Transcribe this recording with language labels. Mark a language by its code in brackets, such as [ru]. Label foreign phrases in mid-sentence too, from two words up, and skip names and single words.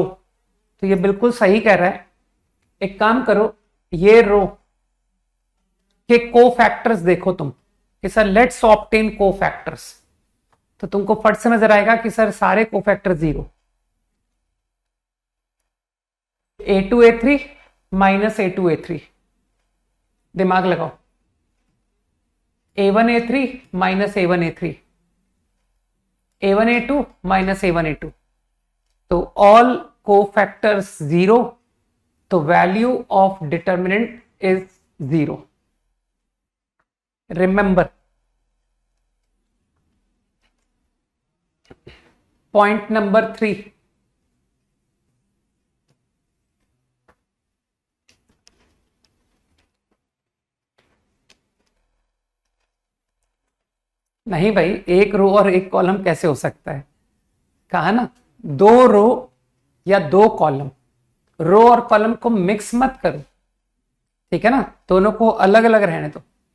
[hi] तो ये बिल्कुल सही कह रहा है। एक काम करो, ये रो के कोफैक्टर्स देखो तुम कि सर [en] let's obtain cofactors, [hi] तो तुमको फट से नजर आएगा कि सर सारे कोफैक्टर 0। [en] A2 A3 minus A2 A3, [hi] दिमाग लगाओ, [en] A1 A3 minus A1 A3, A1 A2 minus A1 A2, तो all cofactors 0, तो value of determinant is 0। remember point number 3, [hi] नहीं भाई एक रो और एक कॉलम कैसे हो सकता है, कहा ना 2 रो या 2 कॉलम, रो और कॉलम को मिक्स मत करो, ठीक है ना, दोनों को अलग अलग रहने दो।